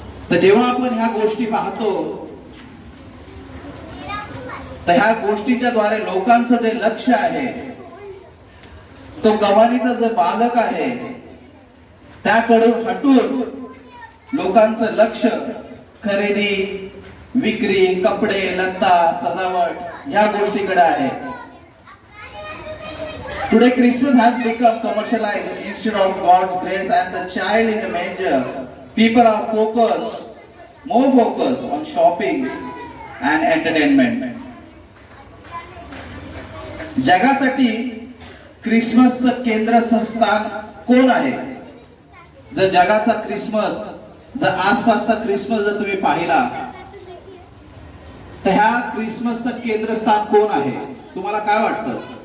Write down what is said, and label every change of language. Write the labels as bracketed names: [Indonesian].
[Marathi] तर जेव्हा आपण ह्या गोष्टी पाहतो, तर ह्या गोष्टीच्या द्वारे लोकांचं जे लक्ष आहे, तो गवानीचा जो बालक आहे त्याकडून हटून लोकांचं लक्ष खरेदी, विक्री, कपडे, लत्ता, सजावट या गोष्टीकडे आहे. [English] Today Christmas has become commercialized instead of God's grace and the child in the manger. People are more focused on shopping and entertainment. [Marathi] जगासाठी ख्रिसमसचं केंद्रस्थान कोण आहे? जर जगाचा ख्रिसमस, जर आसपासचा ख्रिसमस जर तुम्ही पाहिला तर ह्या ख्रिसमसचं केंद्रस्थान कोण आहे? तुम्हाला काय वाटतं?